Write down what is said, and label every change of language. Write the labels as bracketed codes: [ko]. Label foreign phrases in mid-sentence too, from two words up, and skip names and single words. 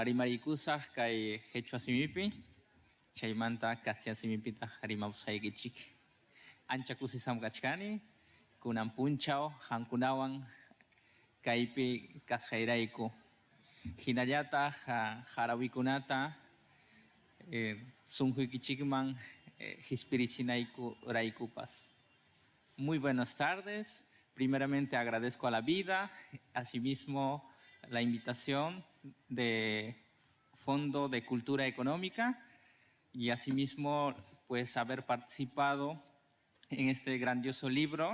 [qu] rimariykusaq kay Quechua simipi chaymanta Castellano simipita rimapusaykichik ancha kusisam kachkani kunan punchaw hankunawan kaypi kasqayrayku hinallataq harawikunata sunquykichikman hispirichinayku raykupas. [es] Muy buenas tardes. Primeramente agradezco a la vida, asimismo la invitación de Fondo de Cultura Económica y asimismo pues haber participado en este grandioso libro.